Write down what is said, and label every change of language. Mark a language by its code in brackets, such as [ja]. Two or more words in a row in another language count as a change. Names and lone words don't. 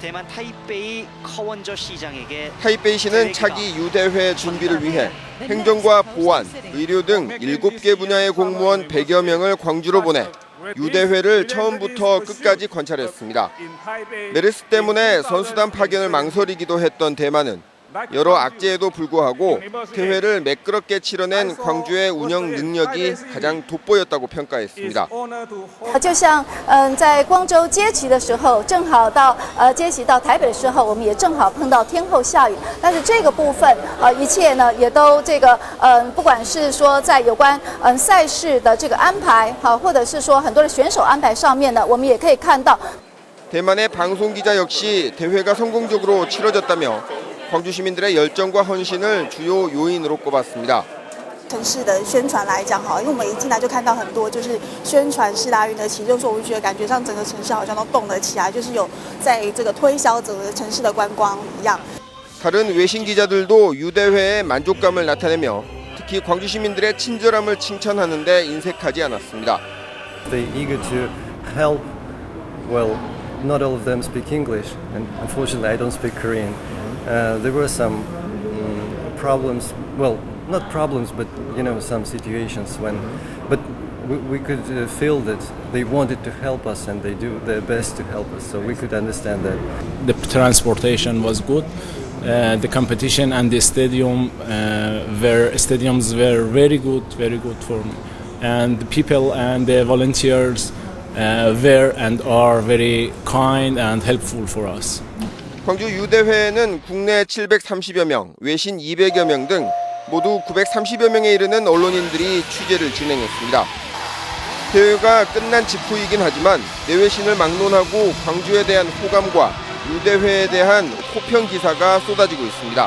[ko] 타이베이시는 차기 유대회 준비를 위해 행정과 보안, 의료 등 7개 분야의 공무원 100여 명을 광주로 보내 유대회를 처음부터 끝까지 관찰했습니다. 메르스 때문에 선수단 파견을 망설이기도 했던 대만은 여러 악재에도 불구하고 대회를 매끄럽게 치러낸 광주의 운영 능력이 가장 돋보였다고 평가했습니다. [zh] 就像在光州接旗的时候，正好到接旗到台北的时候，我们也正好碰到天后下雨。但是这个部分一切呢也都不管是说在有关赛事的这个安排或者是说很多的选手安排上面呢，我们也可以看到。 [ko] 대만의 방송 기자 역시 대회가 성공적으로 치러졌다며 광주 시민들의 열정과 헌신을 주요 요인으로 꼽았습니다. [zh] 城市的宣传来讲因为我们一进来就看到很多就是宣传世达运的旗，就是我们觉得感觉上整个城市好像都动了起来，就是有在这个推销整个城市的观光一样。 [ko] 다른 외신 기자들도 유대회에 만족감을 나타내며 특히 광주 시민들의 친절함을 칭찬하는 데 인색하지 않았습니다. [en] They eager to help. Well, not all of them speak English, and unfortunately I don't speak Korean. There were some problems, well, not problems, but some situations but we could feel that they wanted to help us and they do their best to help us, so we could understand that. The transportation was good. The competition and the stadiums were very good for me. And the people and the volunteers were and are very kind and helpful for us. [ko] 광주 유대회에는 국내 730여 명, 외신 200여 명 등 모두 930여 명에 이르는 언론인들이 취재를 진행했습니다. 대회가 끝난 직후이긴 하지만 내외신을 막론하고 광주에 대한 호감과 유대회에 대한 호평 기사가 쏟아지고 있습니다.